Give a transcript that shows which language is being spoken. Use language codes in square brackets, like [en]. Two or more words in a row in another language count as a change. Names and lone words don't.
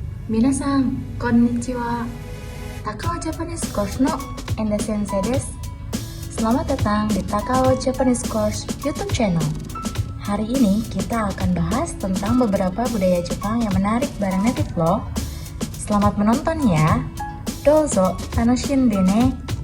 [ja] 皆さん、こんにちは. Takao Japanese Course の Enda 先生です. [id] Selamat datang di Takao Japanese Course YouTube channel. Hari ini kita akan bahas tentang beberapa budaya Jepang yang menarik bareng native loh. Selamat menonton ya. [ja] どうぞ楽しんでね.